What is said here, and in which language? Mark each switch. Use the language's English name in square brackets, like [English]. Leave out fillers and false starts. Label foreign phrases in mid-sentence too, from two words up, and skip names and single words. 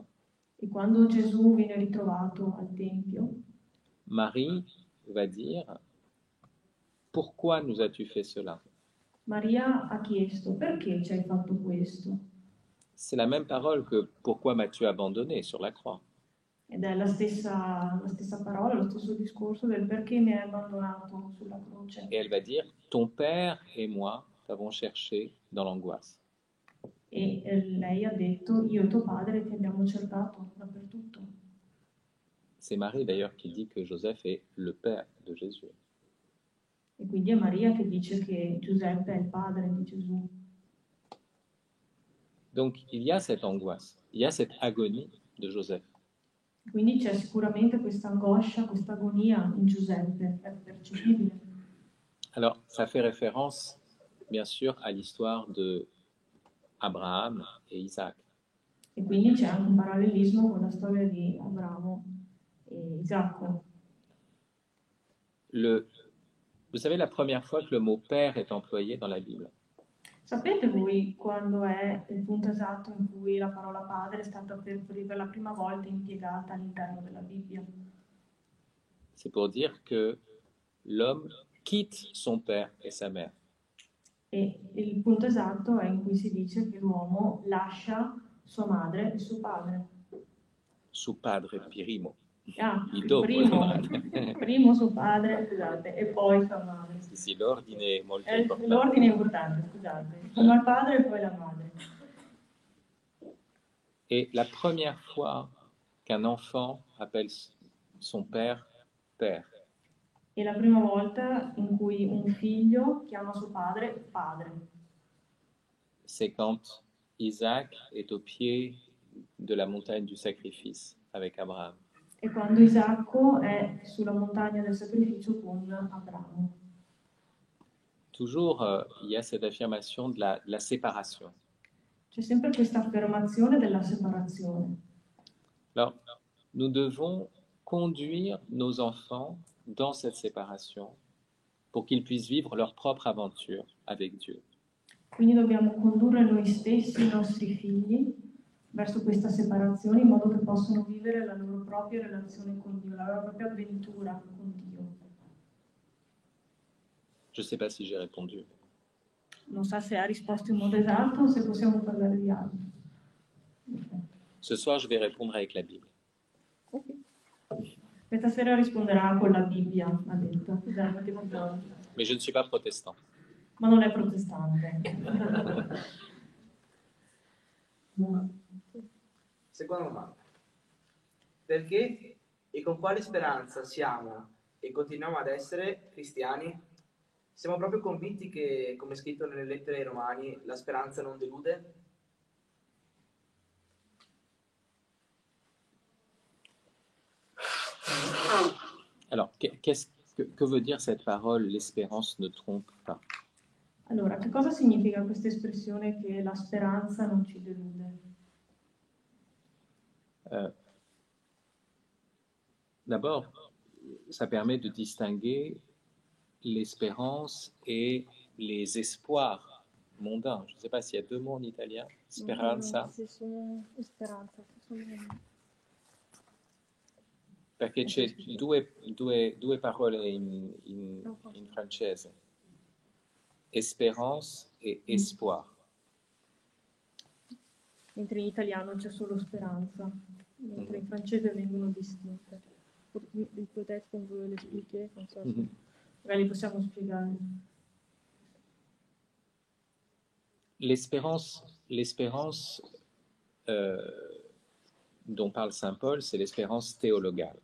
[Italian] e quando Gesù viene ritrovato al Tempio, [French] Marie va dire: pourquoi nous as-tu fait cela? [Italian] Maria ha chiesto: perché ci hai fatto questo? [French] C'est la même parole que pourquoi m'as-tu abandonné sur la croix. [Italian] Ed è la stessa parola, lo stesso discorso del perché mi hai abbandonato sulla croce. [French] Et elle va dire: ton père et moi t'avons cherché dans l'angoisse. [Italian] E lei ha detto, io e tuo padre ti abbiamo cercato dappertutto. [French] C'est Marie d'ailleurs qui dit que Joseph est le père de Jésus. [Italian] E quindi è Maria che dice che Giuseppe è il padre di Gesù. [French] Donc il y a cette angoisse, il y a cette agonie de Joseph. [Italian] Quindi c'è sicuramente questa angoscia, questa agonia in Giuseppe, è percepibile. [French] Alors ça fait référence bien sûr à l'histoire de Abraham et Isaac. [Italian] E quindi c'è anche un parallelismo con la storia di Abramo e Isacco. [French] Vous savez la première fois que le mot père est employé dans la Bible? [Italian] Sapete voi quando è il punto esatto in cui la parola padre è stata per la prima volta impiegata all'interno della Bibbia? [French] C'est pour dire que l'homme quitte son père et sa mère. [Italian] E il punto esatto è in cui si dice che l'uomo lascia sua madre e suo padre. Suo padre primo. Il primo suo padre, scusate, e poi sua madre. Sì, l'ordine è molto importante. L'ordine è importante, scusate. Prima il padre e poi la madre. [French] Et la première fois qu'un enfant appelle son père père. [Italian] E la prima volta in cui un figlio chiama suo padre padre. [French] C'est quand Isaac est au pied de la montagne du sacrifice avec Abraham. [Italian] E quando Isacco è sulla montagna del sacrificio con Abramo. [French] Toujours, il y a cette affirmation de la séparation. [Italian] C'è sempre questa affermazione della separazione. [French] Alors, nous devons conduire nos enfants dans cette séparation pour qu'ils puissent vivre leur propre aventure avec Dieu. [Italian] Quindi dobbiamo condurre noi stessi, i nostri figli, verso questa separazione in modo che possano vivere la loro propria relazione con Dio, la loro propria avventura con Dio. [French] Je ne sais pas si j'ai répondu. [Italian] Non so se ha risposto in modo esatto o se possiamo parlare di altro. [French] Ce soir, je vais répondre avec la Bible. Okay. [Italian] Questa sera risponderà con la Bibbia, ha detto. [French] Mais je ne suis pas protestant. [Italian] Ma non è protestante. Seconda domanda. Perché e con quale speranza siamo e continuiamo ad essere cristiani? Siamo proprio convinti che, come scritto nelle lettere ai Romani, la speranza non delude? [French] Alors, que veut dire cette parole « l'espérance ne trompe pas » ? [Italian] Allora, che cosa significa questa espressione che la speranza non ci delude? [French] D'abord, ça permet de distinguer l'espérance et les espoirs mondains. Je ne sais pas s'il y a deux mots en italien, [Italian] speranza. Sì, sono speranza. Perché c'è due parole in francese, [French] espérance et espoir. [Italian] Mentre in italiano c'è solo speranza, mentre in francese vengono distinte. [French] Peut-être qu'on veut l'expliquer comme ça. [Italian] Magari possiamo spiegare. [French] L'espérance dont parle Saint Paul, c'est l'espérance théologale.